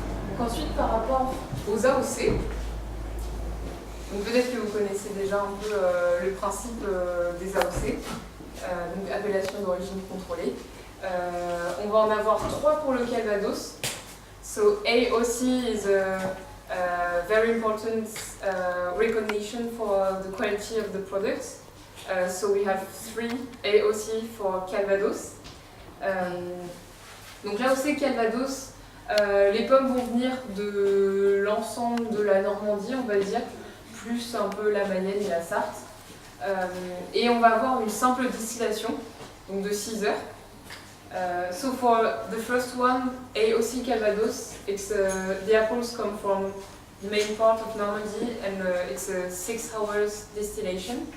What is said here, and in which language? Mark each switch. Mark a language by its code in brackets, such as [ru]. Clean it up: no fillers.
[fr] Donc ensuite, par rapport aux AOC, donc peut-être que vous connaissez déjà un peu le principe des AOC, donc appellation d'origine contrôlée. On va en avoir 3 pour le Calvados. [en] So AOC is a very important recognition for the quality of the product. So we have 3 AOC for Calvados. [fr] Donc l'AOC Calvados, les pommes vont venir de l'ensemble de la Normandie, on va dire, plus un peu la Mayenne et la Sarthe. Et on va avoir une simple distillation, donc de 6 heures. [en] So for the first one, AOC Calvados, the apples come from the main part of Normandy and it's a 6 hours distillation.